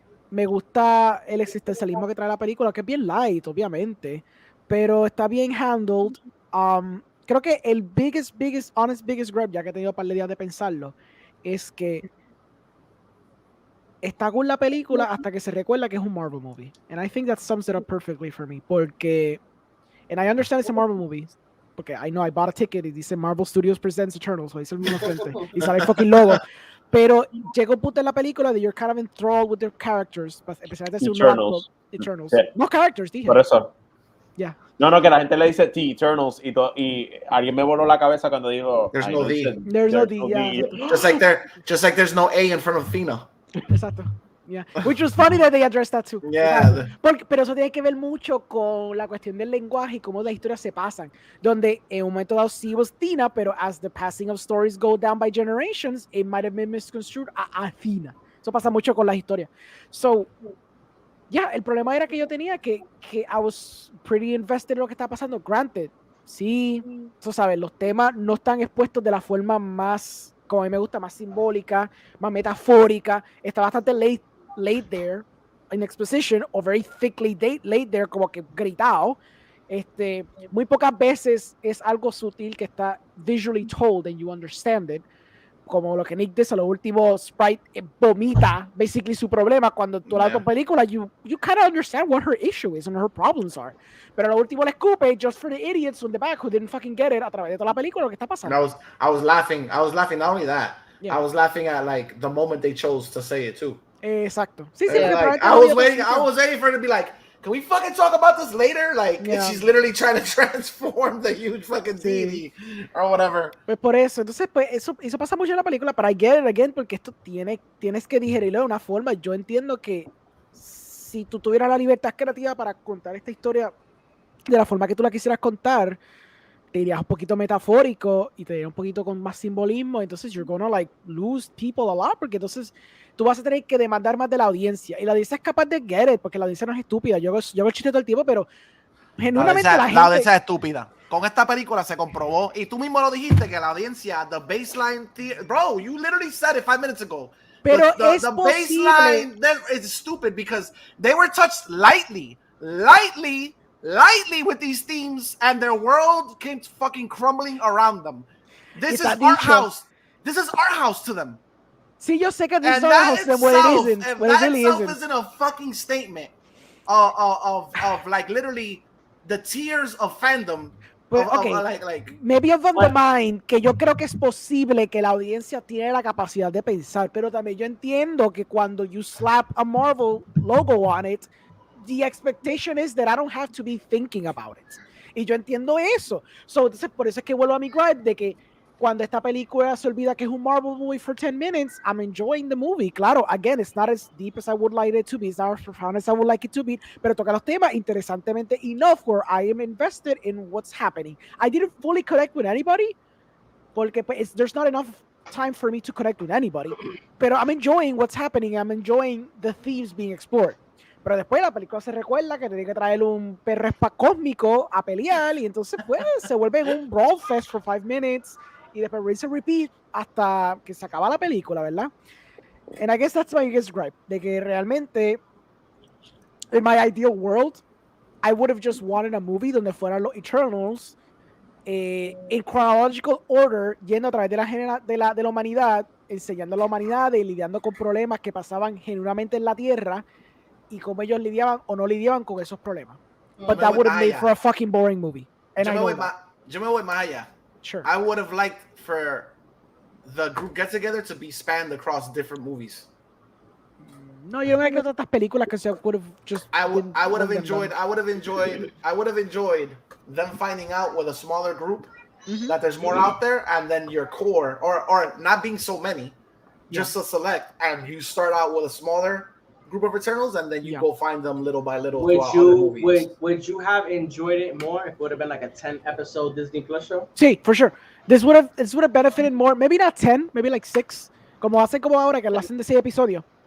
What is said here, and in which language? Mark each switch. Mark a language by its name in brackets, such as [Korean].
[Spanish] Me gusta el existencialismo que trae la película, que es bien light, obviamente, pero está bien handled. Creo que el [English] biggest grab, [Spanish] ya que he tenido un par de días de pensarlo, es que está con la película hasta que se recuerda que es un Marvel movie. [English] And I think that sums it up perfectly for me, [Spanish] porque, [English] and I understand it's a Marvel movie, porque I know I bought a ticket [Spanish] y dice Marvel Studios Presents Eternals, so dice el mismo frente, y sale el fucking logo. Pero llega un punto en la película de [English] you're kind of enthralled with their characters, [Spanish] especialmente si Eternals. Sí. No characters, dije. Por eso. [English] Yeah. [Spanish] No, que la gente le dice T, Eternals, y alguien me voló la cabeza cuando dijo [English] There's no D. There's no D, yeah. Just like there's no A in front of Fina. Exacto. Yeah. Which was funny that they addressed that too. Yeah. [Spanish] Pero eso tiene que ver mucho con la cuestión del lenguaje y cómo las historias se pasan. Donde en un momento dado sí [English] was Tina, [Spanish] pero [English] as the passing of stories go down by generations, it might have been misconstrued a Athena. [Spanish] Eso pasa mucho con las historias. [English] So, yeah, [Spanish] el problema era que yo tenía que [English] I was pretty invested [Spanish] en lo que estaba pasando. Granted, sí, tú sabes, los temas no están expuestos de la forma más, como a mí me gusta, más simbólica, más metafórica. Está bastante [English] laid there in exposition, or very thickly laid there, [Spanish] como que gritado. Muy pocas veces es algo sutil que está [English] visually told and you understand it, [Spanish] como lo que Nick dice, lo último, Sprite vomita basically su problema cuando toda la película [English] you kind of understand what her issue is and her problems are, [Spanish] pero lo último le escupe [English] just for the idiots in the back who didn't fucking get it [Spanish] a través de toda la película lo que está pasando. [English] And I was laughing not only that, I was laughing at like the moment they chose to say it too. [Spanish] Exacto. Sí, [English] like, I was waiting for her to be like, can we fucking talk about this later? Like, she's literally trying to transform the huge fucking deity or whatever. [Spanish] Pues por eso, entonces, pues eso pasa mucho en la película, pero [English] I get it again, [Spanish] porque esto tienes que digerirlo de una forma. Yo entiendo que si tú tuvieras la libertad creativa para contar esta historia de la forma que tú la quisieras contar, te irías un poquito metafórico y te irías un poquito con más simbolismo, entonces [English] you're gonna like lose people a lot, [Spanish] porque entonces tú vas a tener que demandar más de la audiencia, y la audiencia es capaz de [English] get it, [Spanish] porque la audiencia no es estúpida, yo hago el chiste todo el tiempo, pero genuinamente la audiencia es estúpida. Con esta película se comprobó, y tú mismo lo dijiste, que la audiencia, [English] the baseline, bro, you literally said it 5 minutes ago. [Spanish] Pero [English] the baseline is stupid because they were touched lightly with these themes, and their world came fucking crumbling around them. This is our house. This is our house to them. [Spanish] Sí, yo sé que [English] this is our house, and what it isn't. What it really isn't. Isn't a fucking statement of like literally the tiers of fandom. [Spanish] Pues, okay. [English] Maybe of the mind, [Spanish] que yo creo que es posible que la audiencia tiene la capacidad de pensar, pero también yo entiendo que cuando [English] you slap a Marvel logo on it, the expectation is that I don't have to be thinking about it. [Spanish] Y yo entiendo eso. So, entonces, por eso es que vuelvo a mi gripe de que cuando esta película se olvida que es un Marvel movie [English] for 10 minutes, I'm enjoying the movie. Claro, again, it's not as deep as I would like it to be, it's not as profound as I would like it to be, [Spanish] pero toca los temas interesantemente [English] enough where I am invested in what's happening. I didn't fully connect with anybody, [Spanish] porque pues, [English] there's not enough time for me to connect with anybody, [Spanish] pero [English] I'm enjoying what's happening, I'm enjoying the themes being explored. [Spanish] Pero después la película se recuerda que tiene que traer un perro cósmico a pelear y entonces pues se vuelve un [English] brawl fest for 5 minutes [Spanish] y después [English] rinse and repeat [Spanish] hasta que se acaba la película, ¿verdad? [English] And I guess that's my biggest gripe, [Spanish] de que realmente [English] in my ideal world I would have just wanted a movie [Spanish] donde fueran los Eternals in chronological order, yendo a través de la humanidad, enseñando a la humanidad y lidiando con problemas que pasaban genuinamente en la Tierra y cómo ellos lidiaban o no lidiaban con esos problemas. [English] But that would have made for a fucking boring movie. And [Spanish] yo me voy más allá. [English] Sure. I would have liked for the group get together to be spanned across different movies. [Spanish] No, yo no creo que tantas películas que se [English] would have just. I would have enjoyed them finding out with a smaller group that there's more out there, and then your core, or not being so many, just to select, and you start out with a smaller group of Eternals, and then you go find them little by little. Would you have enjoyed it more if it would have been like a 10-episode Disney Plus show? [Spanish] Sí, [English] for sure. This would have benefited more. Maybe not 10, maybe like 6. [Spanish] Como hacen como ahora que lo hacen de 6 episodios.